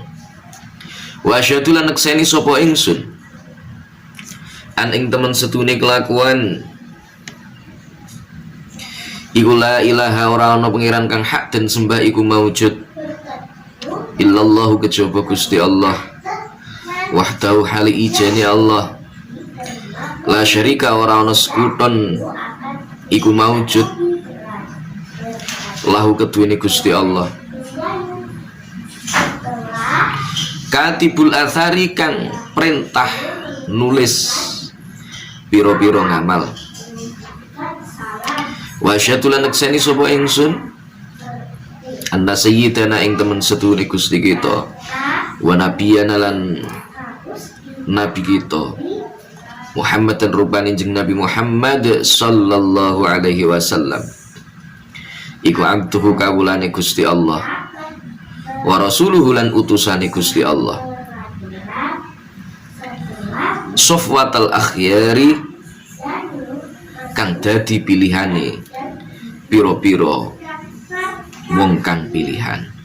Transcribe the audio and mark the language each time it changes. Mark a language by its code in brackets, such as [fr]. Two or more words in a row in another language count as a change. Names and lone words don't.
[ar] وأشهد [jv] lan nekseni sapa ingsun an ing temen setune kelakuan iku [ar] لا إله [jv] ora ana pangeran kang hak den sembah iku maujud illallahu kejaba Gusti Allah wahdahu hali ijene Allah [ar] لا شريك [jv] ora ana sekuton iku maujud lahu keduwene Gusti Allah. [ar] كاتب الآثار [jv] kang perintah nulis piro-piro ngamal. [ar] وأشهد [jv] lan nekseni sapa ingsun [ar] أن سيدنا [jv] ing temen sedune Gusti kita [ar] ونبينا [jv] lan nabi kita Muhammad dan rupane jeneng Nabi Muhammad [ar] صلى الله عليه وسلم [jv] iku abduhu kawulane Gusti Allah [ar] ورسوله [jv] lan utusane Gusti Allah, [ar] صفوة الأخيار [jv] kang dadi pilihane piro-piro wong kang pilihan.